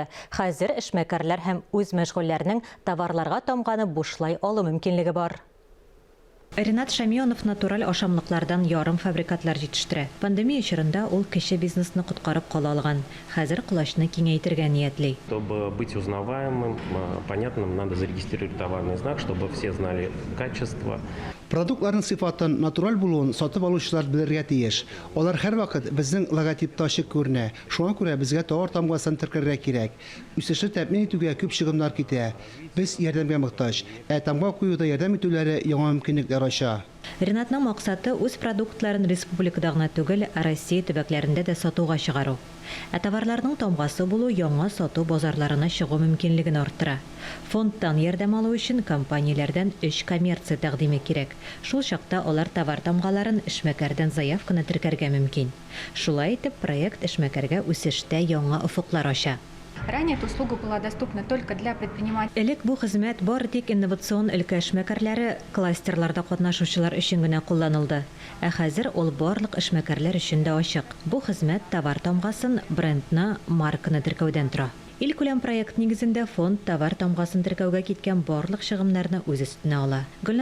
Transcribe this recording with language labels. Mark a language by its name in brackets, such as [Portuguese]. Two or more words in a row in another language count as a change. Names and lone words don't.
[Tatar] Хәзер эшмәкәрләр һәм үз мәшгульләрнең товарларга томганы бушлай алу мөмкинлеге бар. Ринат Шамионов натураль ашамлыклардан ярым фабрикатлар җитештерә. Пандемия чорында ул кече бизнесны коткарып кала алган. Хәзер кулачны киңәйтергә ниятли. [Russian] Чтобы быть узнаваемым, понятным, надо зарегистрировать товарный знак, чтобы все знали качество. [Tatar] Продуктларның сыйфатын, натураль булуын сатып алучылар белергә тиеш. Алар һәрвакыт безнең логотипта ачык күренә. Шуңа күрә безгә товар тамгасын теркәргә кирәк. Үсешне тәэмин итүгә күп чыгымнар китә. Без ярдәмгә мохтаҗ. Тамга куюда ярдәм итүләре яңа мөмкинлекләр ача. Ринатның максаты үз продуктларын республикада гына түгел, Россия төбәкләрендә дә сатуга чыгару. Товарларның тамгасы булу яңа сату базарларына чыгу мөмкинлеген арттыра. Фондтан ярдәм алу өчен компанияләрдән 3 коммерция тәкъдиме кирәк. Шул чакта алар товар тамгаларын эшмәкәрдән заявканы теркәргә мөмкин. Шулай итеп, проект эшмәкәргә үсештә яңа офыклар ача. [Russian] Ранее эта услуга была доступна только для предпринимателей. [Tatar] Элек бу хезмәт бары тик инновацион өлкә эшмәкәрләре кластерларда катнашучылар өчен генә кулланылды. Ә хәзер ул барлык эшмәкәрләр өчен дә ачык. Бу хезмәт товар тамгасын, брендны, марканы теркәүдән тора. Ил күләм проект нигезендә фонд товар тамгасын теркәүгә киткән барлык чыгымнарны үз өстенә ала.